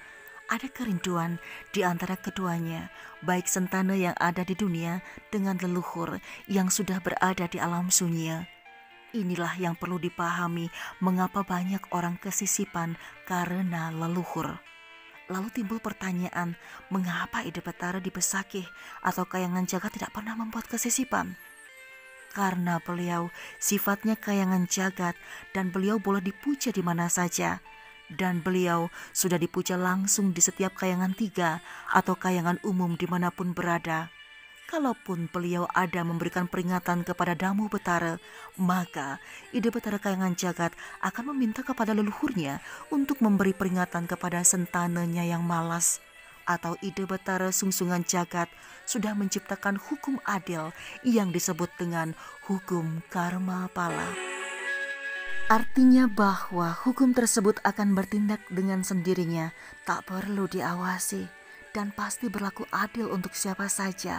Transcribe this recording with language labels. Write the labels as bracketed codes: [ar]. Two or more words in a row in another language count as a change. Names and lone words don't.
[id] Ada kerinduan di antara keduanya, baik sentana yang ada di dunia dengan leluhur yang sudah berada di alam sunyi. Inilah yang perlu dipahami mengapa banyak orang kesisipan karena leluhur. Lalu timbul pertanyaan, mengapa ide betara di Besakih atau Kayangan Jagat tidak pernah membuat kesisipan? Karena beliau sifatnya kayangan jagat dan beliau boleh dipuja di mana saja. Dan beliau sudah dipuja langsung di setiap kayangan tiga atau kayangan umum dimanapun berada. Kalaupun beliau ada memberikan peringatan kepada Damu Betara, maka ide betara kayangan jagat akan meminta kepada leluhurnya untuk memberi peringatan kepada sentananya yang malas. Atau ide betara sungsungan jagat sudah menciptakan hukum adil yang disebut dengan hukum karma pala. Artinya bahwa hukum tersebut akan bertindak dengan sendirinya, tak perlu diawasi, dan pasti berlaku adil untuk siapa saja.